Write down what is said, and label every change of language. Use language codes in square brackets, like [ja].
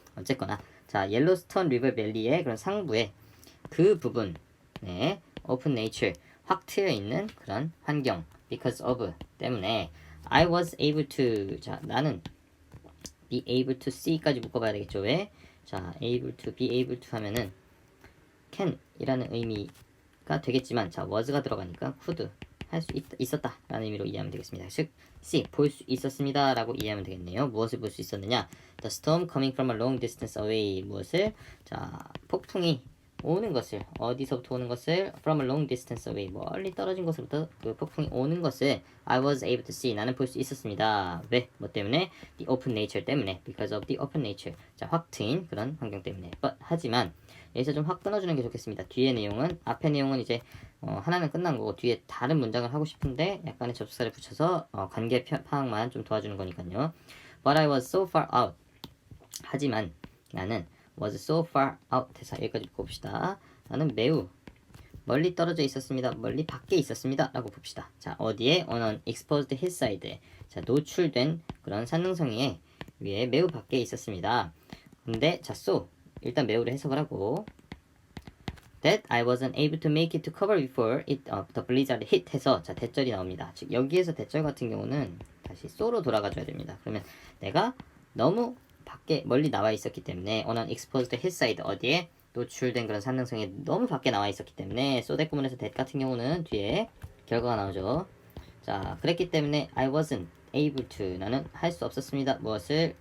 [ko] 어쨌거나, 자, 옐로스톤 리버 밸리의 그런 상부에 그 부분, 네, [en] open nature, [ko] 확 트여 있는 그런 환경, because of 때문에 [en] I was able to, [ko] 자, 나는 [en] be able to see [ko] 까지 묶어봐야 되겠죠. 왜? 자, able to, be able to 하면은 can 이라는 의미가 되겠지만, 자, was가 들어가니까 could 할 수 있었다 라는 의미로 이해하면 되겠습니다. 즉, see, 볼 수 있었습니다 라고 이해하면 되겠네요. 무엇을 볼 수 있었느냐? [en] The storm coming from a long distance away. [ko] 무엇을? 자, 폭풍이 오는 것을, 어디서부터 오는 것을? [en] From a long distance away, [ko] 멀리 떨어진 곳으로부터 그 폭풍이 오는 것을 [en] I was able to see, [ko] 나는 볼 수 있었습니다. 왜? 뭐 때문에? [en] The open nature [ko] 때문에. [en] Because of the open nature. [ko] 자, 확 트인 그런 환경 때문에. But, 하지만 여기서 좀 확 끊어주는 게 좋겠습니다. 뒤에 내용은, 앞의 내용은 이제 하나는 끝난 거고 뒤에 다른 문장을 하고 싶은데 약간의 접속사를 붙여서 관계 파악만 좀 도와주는 거니까요. [en] But I was so far out. [ko] 하지만 나는 [en] was so far out [ko] 해서 여기까지 봅시다. 나는 매우 멀리 떨어져 있었습니다. 멀리 밖에 있었습니다. 라고 봅시다. 자, 어디에? [en] On an exposed hillside. [ko] 자, 노출된 그런 산능성 위에 매우 밖에 있었습니다. 근데 자, [en] so [ko] 일단 매우를 해석을 하고 [en] that I wasn't able to make it to cover before the blizzard hit [ko] 해서, 자, 대절이 나옵니다. 즉, 여기에서 대절 같은 경우는 다시 so로 돌아가줘야 됩니다. 그러면 내가 너무 밖에 멀리 나와 있었기 때문에 [en] on an exposed hillside, [ko] 어디에? 노출된 그런 산능성에 너무 밖에 나와 있었기 때문에 [en] so that [ko] 구문에서 that 같은 경우는 뒤에 결과가 나오죠. 자, 그랬기 때문에 [en] I wasn't able to, [ko] 나는 할 수 없었습니다. 무엇을?